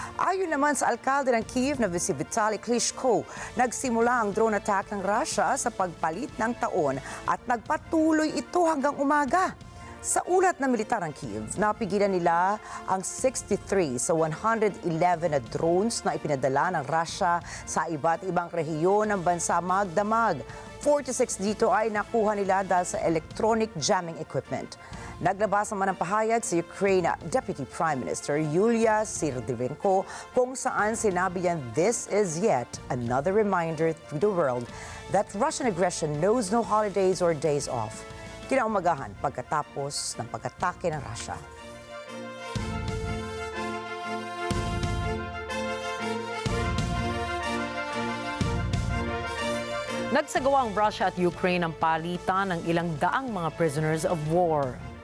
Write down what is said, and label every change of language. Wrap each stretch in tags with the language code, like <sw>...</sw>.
<tl>Ayon naman sa alkalde ng Kyiv na si Vitaly Klitschko, nagsimula ang drone attack ng Russia sa pagpalit ng taon at nagpatuloy ito hanggang umaga. Sa ulat ng militar ng Kyiv, napigilan nila ang 63 sa 111 na drones na ipinadala ng Russia sa iba't ibang rehiyon ng bansa magdamag. 46 dito ay nakuha nila dahil sa electronic jamming equipment. Naglabas naman ng pahayag si Ukraine Deputy Prime Minister Yulia Sirdivenko kung saan sinabi niya,</tl> <en>"This is yet another reminder to the world that Russian aggression knows no holidays or days off."</en> <tl>Kinaumagahan pagkatapos ng pag-atake ng Russia. Nagsagawa ang Russia at Ukraine ng palitan ng ilang daang mga prisoners of war.</tl>